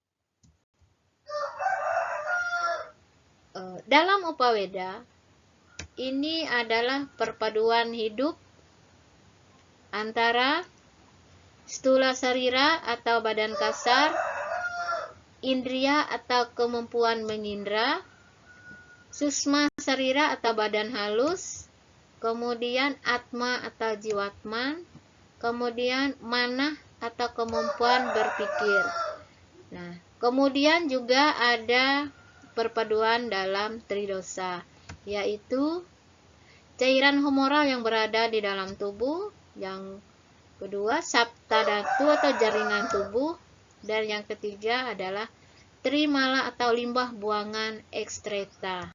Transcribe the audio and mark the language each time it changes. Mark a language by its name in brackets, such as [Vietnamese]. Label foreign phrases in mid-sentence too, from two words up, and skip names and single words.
[Indonesian] Dalam Upaweda, ini adalah perpaduan hidup antara stula sarira atau badan kasar, indriya atau kemampuan mengindra, susma sarira atau badan halus, kemudian atma atau jiwatman, kemudian manah atau kemampuan berpikir. Nah, kemudian juga ada perpaduan dalam tridosa, yaitu cairan humoral yang berada di dalam tubuh, yang kedua saptadhatu atau jaringan tubuh, dan yang ketiga adalah trimala atau limbah buangan ekstreta.